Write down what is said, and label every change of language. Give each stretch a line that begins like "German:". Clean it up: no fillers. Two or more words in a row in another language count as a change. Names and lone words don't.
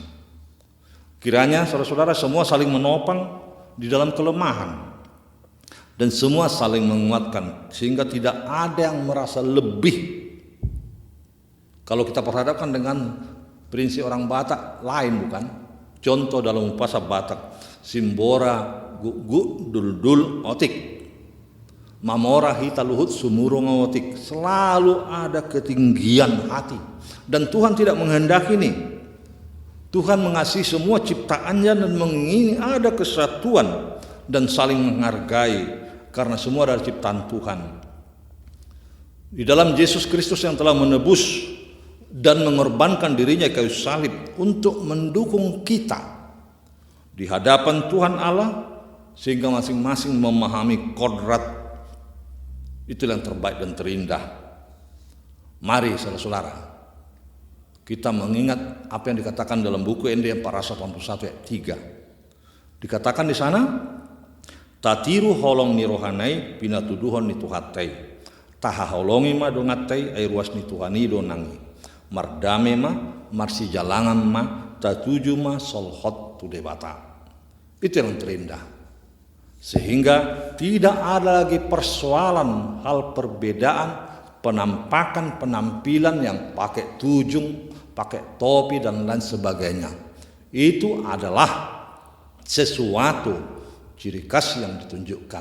Indonesian: Kiranya saudara-saudara semua saling menopang di dalam kelemahan, dan semua saling menguatkan, sehingga tidak ada yang merasa lebih. Kalau kita perhadapkan dengan prinsip orang Batak, lain bukan? Contoh dalam bahasa Batak,
Batak Toba: simbora gugu dul otik, mamora hita luhut sumurung otik.
Indonesian: Selalu ada ketinggian hati, dan Tuhan tidak menghendaki ini. Tuhan mengasihi semua ciptaannya dan mengingini ada kesatuan dan saling menghargai, karena semua adalah ciptaan Tuhan. Di dalam Yesus Kristus yang telah menebus dan mengorbankan dirinya di kayu salib untuk mendukung kita di hadapan Tuhan Allah, sehingga masing-masing memahami kodrat itu yang terbaik dan terindah. Mari saudara-saudara, kita mengingat apa yang dikatakan dalam buku ND 481 ayat 3. Dikatakan di sana,
Batak Toba: tatiru holong ni rohanai pinatuduhon ni tuhatai, taha holongi ma dongatai ai ruas ni tuhani donangi, mardame ma marsi jalangan ma tatuju ma solhot tu debata.
Indonesian: Itu yang terindah, sehingga tidak ada lagi persoalan hal perbedaan penampakan penampilan yang pakai tujung, pakai topi dan lain sebagainya. Itu adalah sesuatu ciri khas yang ditunjukkan.